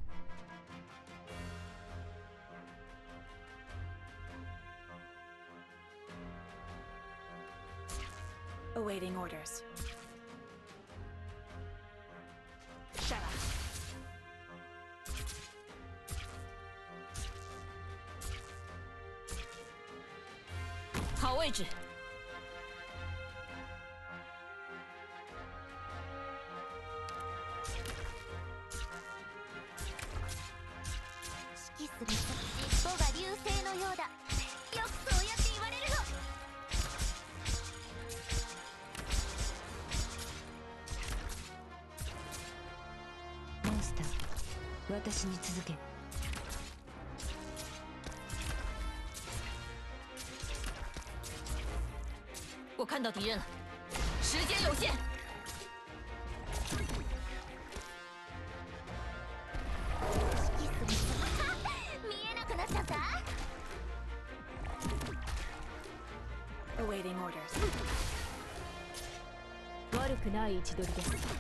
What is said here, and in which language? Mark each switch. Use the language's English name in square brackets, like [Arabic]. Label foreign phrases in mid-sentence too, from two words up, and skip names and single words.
[English] Awaiting orders. Shut up. [Chinese] Hao 位置。 [Japanese] 指揮する人は尻尾が流星のようだ。よくそうやって言われるの。モンスター、私に続け。 [Chinese] 我看到敌人了，时间有限。 [Japanese] 見えなくなっちゃった。 [English] Awaiting orders. [Japanese] 悪くない位置取りです。